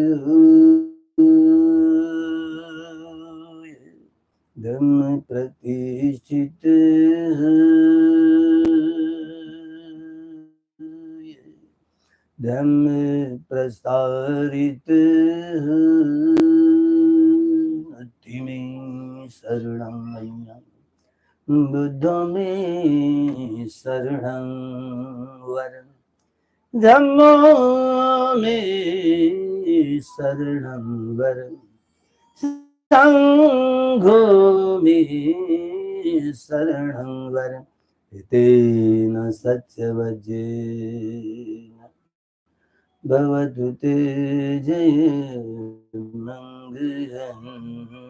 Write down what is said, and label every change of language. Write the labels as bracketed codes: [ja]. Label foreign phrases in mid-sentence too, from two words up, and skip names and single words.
[hi] हुए, धम्म प्रतिष्ठित हुए, धम्म प्रसारित हुए। [pi] में शरणं मय्यं बुद्ध में शरणं वरं, धम्मो में शरणं वरं, संघो में शरणं वरं। तेन सत्यवचेन भवतु ते जयमङ्गलम्।